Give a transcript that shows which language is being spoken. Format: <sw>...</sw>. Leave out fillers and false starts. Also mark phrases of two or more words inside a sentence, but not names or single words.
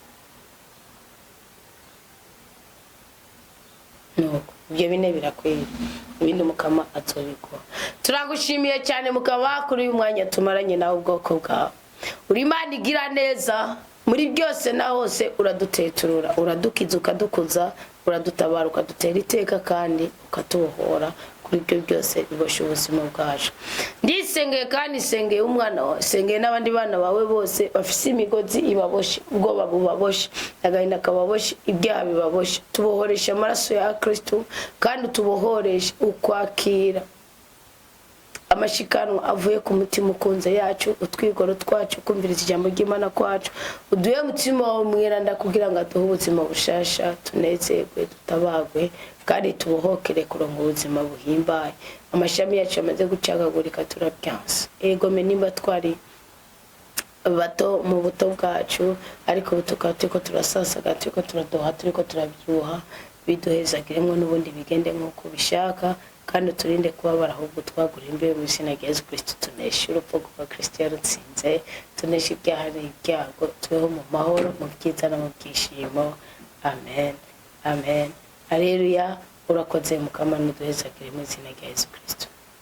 <rn>nuko ibyo bine birakwiye ibindi mukama atsobikwa turagushimiye cyane mukaba kuri uyu mwanya tumaranye nawe ubwoko bwawe uri Imana igira neza muri byose na hose uraduteturura uradukiza ukadukuza uradutabara ukadutera iteka kandi ukatubohora kuri ibyo byose bibosha ubuzima bwacu ndisengeye kandi sengeye umwana wawe sengeye n'abandi bana bawe bose bafise imigozi ibaboshe ubwoba bubaboshe agahinda kababoshe ibyaha bibaboshe tubohoresha amaraso ya Kristo kandi tubohoresha ukwakira amashikanwa avuye ku mutima ukunze yacu utwigoro twacu kumviriza ijambo ry'Imana kwacu uduye mutima wawe mwiranda kugira ngo atuhe ubuzima bushasha tunezerwe tutabagwe kandi tubohokere kurongo ubuzima buhimbaye amashami yacu amaze gucagagurika turabyanse ego menimba twari bato mu buto bwacu ariko butuka turiko turasasaga turiko turadoha turiko turabyuha biduhezagiremo n'ubundi bigende nk'uko bishaka kandi turinde kubabara ahubwo twagura imbere mu izina rya Yesu Kristo tuneshe urupfu rwa Kristo yarutsinze tuneshe ibyaha n'ibyago tubeho mu mahoro mu byiza no mu byishimo amen amen haleluya urakoze mukama n'uduhezagire mu izina rya Yesu Kristo</rn>